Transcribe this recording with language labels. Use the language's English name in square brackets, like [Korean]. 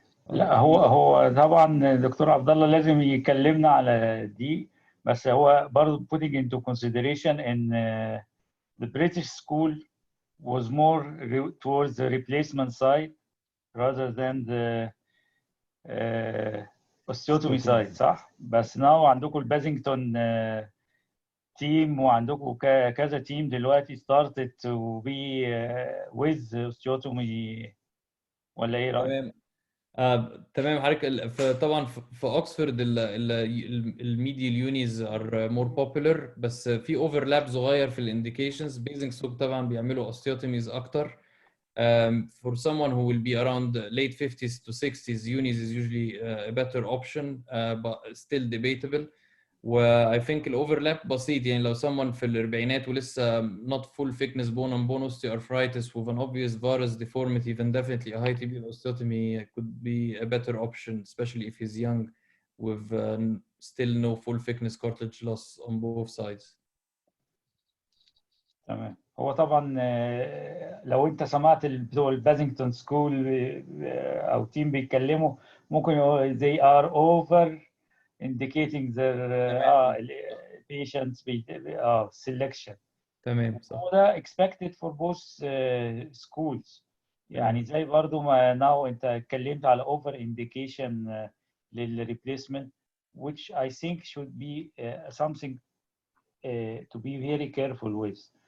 [Arabic] لا هو طبعا دكتور عبد الله لازم يكلمنا على دي، بس هو برضه [English] putting into consideration in the British school was more towards the replacement side rather than the osteotomy side، [Arabic] صح؟ بس now عندكم البازنجتون team وعندكم كذا تيم دلوقتي [English] started to be with osteotomy، [Arabic] ولا ايه رأيك؟ تمام حضرتك. طبعا في اوكسفورد الميديال يونيز ار مور بوبولار، بس في اوفرلاب صغير في الانديكيشنز. بيزنج طبعا بيعملوا اوستيوتوميز اكتر. [English] For someone who will be around late 50s to 60s, unis is usually a better option, but still debatable. و I think الاوفرلاب بسيط، يعني لو someone في الاربعينات ولسه not full thickness bone and bone osteoarthritis with an obvious varus deformity, then definitely a high tibial osteotomy could be a better option, especially if he's young with still no full thickness cartilage loss on both sides. [Arabic] تمام. هو طبعا لو انت سمعت بتوع البازنجتون سكول او تيم بيتكلموا ممكن يقولوا [English] they are over indicating their patients selection. [Arabic] تمام صح. [English] وده expected for both schools. [Arabic] يعني زي برضو ما now انت اتكلمت على [English] over indication للreplacement, which I think should be something to be very careful with.